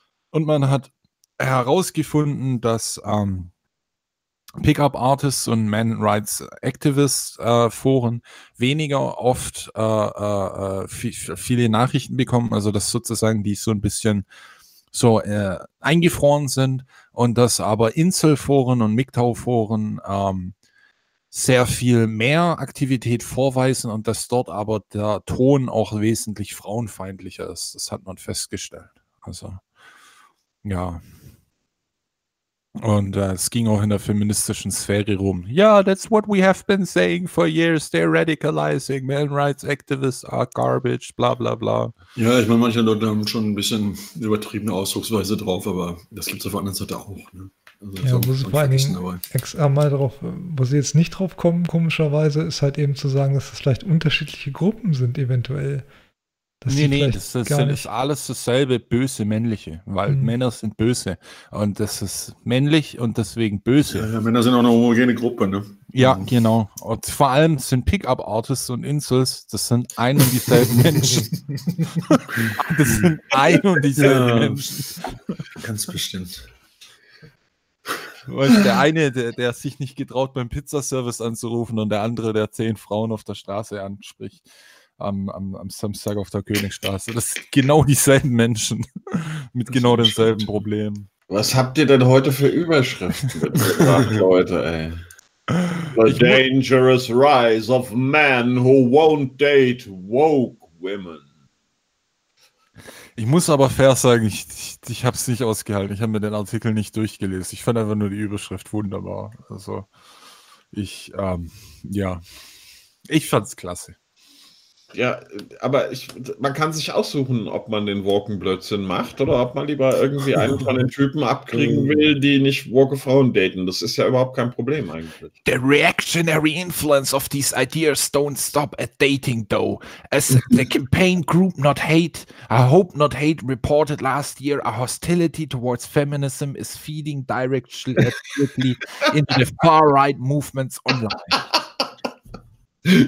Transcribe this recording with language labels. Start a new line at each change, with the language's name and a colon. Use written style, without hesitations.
German: Und man hat herausgefunden, dass Pickup Artists und Man Rights Activists Foren weniger oft viele Nachrichten bekommen, also dass sozusagen die so ein bisschen so eingefroren sind, und dass aber Inselforen und MGTOW-Foren sehr viel mehr Aktivität vorweisen und dass dort aber der Ton auch wesentlich frauenfeindlicher ist. Das hat man festgestellt. Also, ja. Und es ging auch in der feministischen Sphäre rum.
English: Ja, yeah, that's what we have been saying for years. They're radicalizing. Man rights activists are garbage. Bla, bla, bla.
German: Ja, ich meine, manche Leute haben schon ein bisschen übertriebene Ausdrucksweise drauf, aber das gibt es auf der anderen Seite auch. Ne? Also, ja, wo sie vor allen Dingen wo sie jetzt nicht drauf kommen, komischerweise, ist halt eben zu sagen, dass das vielleicht unterschiedliche Gruppen sind eventuell. Dass das ist alles dasselbe böse Männliche, weil Männer sind böse und das ist männlich und deswegen böse. Ja, ja, Männer sind auch eine homogene Gruppe, ne? Ja, genau. Und vor allem sind Pickup-Artists und Insels, das sind ein und dieselben Menschen. Das sind ein und dieselben Menschen. Ganz bestimmt. Und der eine, der sich nicht getraut, beim Pizzaservice anzurufen, und der andere, der 10 Frauen auf der Straße anspricht. Am Samstag auf der Königstraße. Das sind genau dieselben Menschen mit genau denselben Problemen. Was habt ihr denn heute für Überschriften? Leute, ey.
English: The dangerous rise of men who won't date woke women.
German: Ich muss aber fair sagen, ich habe es nicht ausgehalten. Ich habe mir den Artikel nicht durchgelesen. Ich fand einfach nur die Überschrift wunderbar. Also ich fand's klasse. Ja, aber man kann sich aussuchen, ob man den Walken-Blödsinn macht oder ob man lieber irgendwie einen von den Typen abkriegen will, die nicht Walken-Frauen daten. Das ist ja überhaupt kein Problem eigentlich.
English: The reactionary influence of these ideas don't stop at dating, though. As the campaign group I Hope Not Hate reported last year, a hostility towards feminism is feeding directly into the far-right movements online.